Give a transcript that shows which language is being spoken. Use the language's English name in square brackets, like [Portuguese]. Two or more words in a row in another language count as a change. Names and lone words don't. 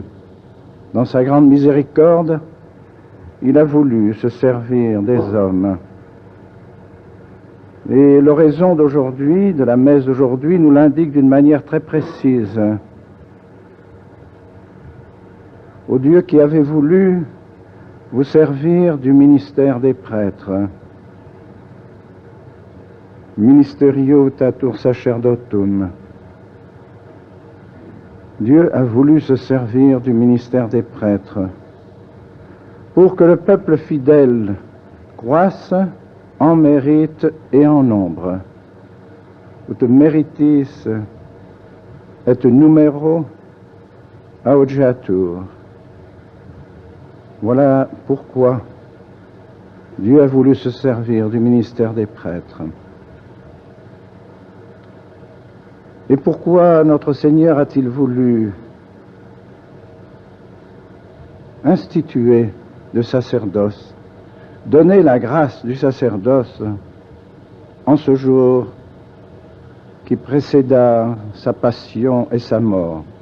[French] Dans sa grande miséricorde, il a voulu se servir des hommes. Et l'oraison d'aujourd'hui, de la messe d'aujourd'hui, nous l'indique d'une manière très précise. Ô Dieu qui avait voulu vous servir du ministère des prêtres, [Latin] Ministerio tatur sacerdotum. [French] Dieu a voulu se servir du ministère des prêtres pour que le peuple fidèle croisse en mérite et en nombre. [Latin] Ut meritis et numero audiatur. [French] Voilà pourquoi Dieu a voulu se servir du ministère des prêtres. Et pourquoi notre Seigneur a-t-il voulu instituer le sacerdoce, donner la grâce du sacerdoce en ce jour qui précéda sa passion et sa mort?